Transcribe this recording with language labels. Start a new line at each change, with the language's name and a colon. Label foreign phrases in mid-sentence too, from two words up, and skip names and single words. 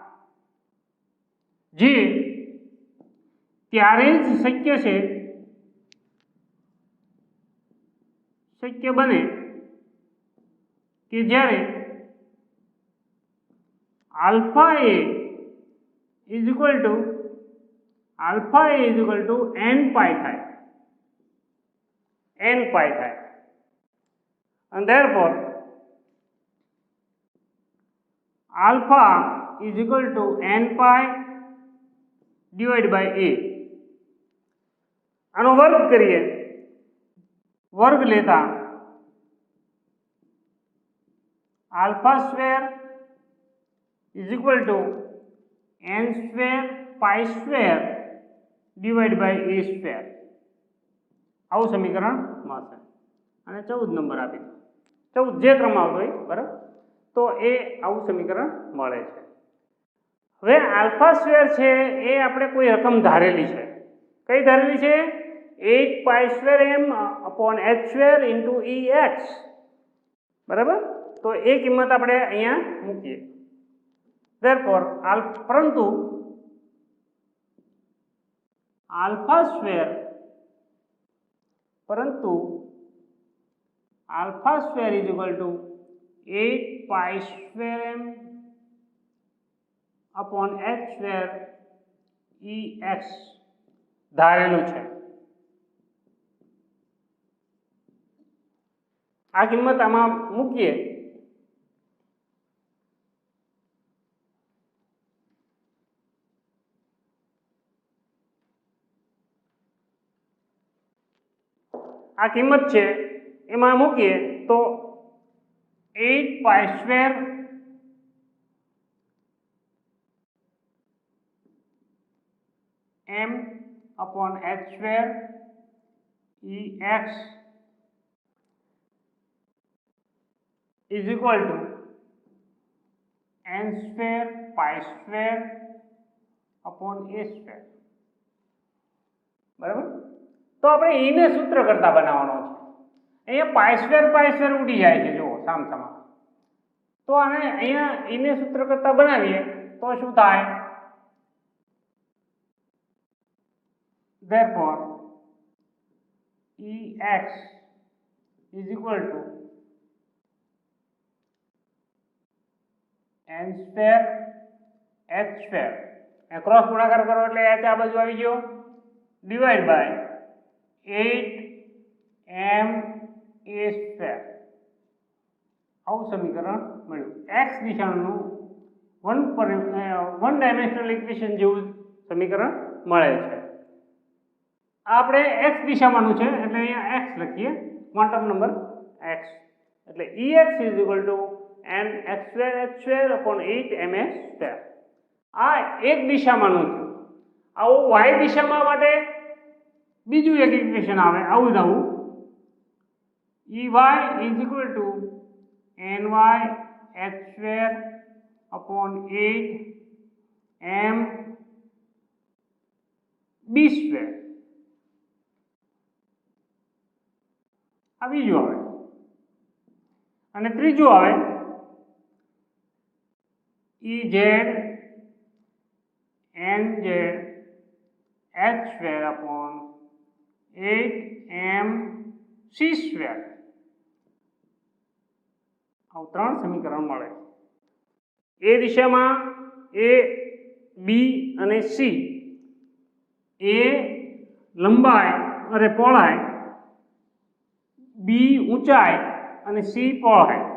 Gujarati: જે ત્યારે જ શક્ય બને કે જ્યારે
English: alpha a is equal to n pi થાય, and therefore alpha is equal to n pi divided by a.
Gujarati: આનો વર્ગ કરીએ, વર્ગ લેતા
English: alpha square is equal to n square pi square divided by a square.
Gujarati: આવું સમીકરણ મળશે. અને 14 નંબર આપી દો, 14 જે ક્રમ આવતો હોય, બરાબર, તો એ આવું સમીકરણ મળે છે. હવે
English: alpha square
Gujarati: છે એ આપણે કોઈ રકમ ધારેલી છે. કઈ ધારેલી છે?
English: 8 pi square m upon h square into ex, બરાબર.
Gujarati: તો એ કિંમત આપણે અહીંયા મૂકીએ.
English: therefore પરંતુ alpha square is equal to 8 pi square m upon h square ex
Gujarati: ધારેલું છે. આ કિંમત આમાં મૂકીએ આ કિંમત છે એમાં મૂકીએ તો
English: 8 pi square m upon h square ex is equal to n square pi square upon a square,
Gujarati: બરાબર. તો આપણે એને સૂત્ર કરતા બનાવવાનો છે. અહીંયા
English: pi square
Gujarati: ઉડી જાય છે, જુઓ સામસામા. તો આને અહીંયા એને સૂત્ર કરતા બનાવીએ તો શું થાય?
English: therefore ex is equal to n square h square,
Gujarati: ક્રોસ ગુણાકાર કરો એટલે h આ બાજુ આવી ગયો,
English: divide by 8m a square.
Gujarati: આવું સમીકરણ મળ્યું. x દિશાનું
English: one dimensional equation
Gujarati: જેવું સમીકરણ મળે છે. આપણે x દિશામાંનું છે એટલે અહીંયા x લખીએ,
English: quantum number x, એટલે ex is equal to n x square h square upon 8m a square.
Gujarati: આ એક દિશામાંનું થયું. આવું y દિશામાં માટે બીજું એક ઇક્વેશન આવે, આવું
English: ey is equal to ny h square upon 8m b square.
Gujarati: આ બીજું આવે. અને ત્રીજું આવે
English: ez nz h square upon 8m c square.
Gujarati: આવું 3 સમીકરણ મળે. એ દિશામાં a b અને c, a લંબાઈ અને પહોળાઈ, b ઊંચાઈ અને c પહોળાઈ.